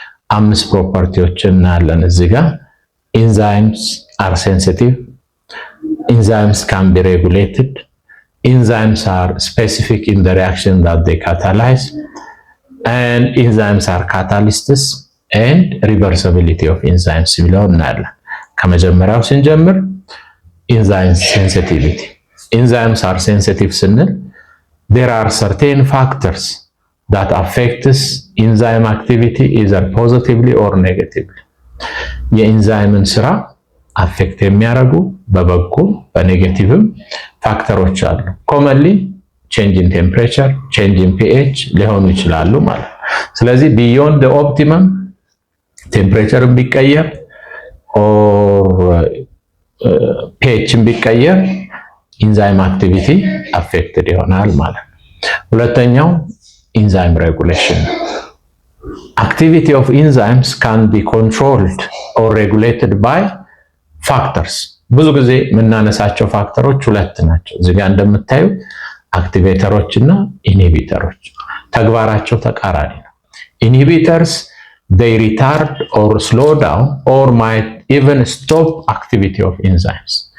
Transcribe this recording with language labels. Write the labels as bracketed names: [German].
[Amharic] 5 ፕሮፐርቲዎችን እናያለን እዚህ ጋር። [English] ኢንዛይምስ አር ሴንሲቲቭ፣ ኢንዛይምስ ካን ቢ ሬጉሌትድ፣ ኢንዛይምስ አር ስፔሲፊክ ኢን ዘ ሪአክሽን ዛት ዴይ ካታላይዝ and enzymes are catalysts and reversibility of enzymes [Amharic] ብለው እናያለን። ከመጀመሪያው ስንጀምር [English] enzyme sensitivity. Enzymes are sensitive [Amharic] ስንል [English] there are certain factors that affects enzyme activity either positively or negatively. [Amharic] የኢንዛይምን ስራ አፌክት የሚያደርጉ በበጎ በኔጌቲቭም ፋክተሮች አሉ። [English] commonly change in temperature, change in pH [Amharic] ሊሆኑ ይችላሉ ማለት ነው። ስለዚህ [English] beyond the optimum temperature [Amharic] ቢቀየር [English] or pH [Amharic] ቢቀየር [English] enzyme activity affected [Amharic] ይሆናል ማለት ነው። ሁለተኛው enzyme regulation. [English] Activity of enzymes can be controlled or regulated by factors. [Amharic] ብዙ ጊዜ የምናነሳቸው ፋክተሮች ሁለት ናቸው። እዚህ ጋር እንደምታዩ አክቲቬተሮች እና ኢንሂቢተሮች ተግባራቸው ተቃራኒ ነው። ኢንሂቢተርስ [English] they retard or slow down or might even stop activity of enzymes.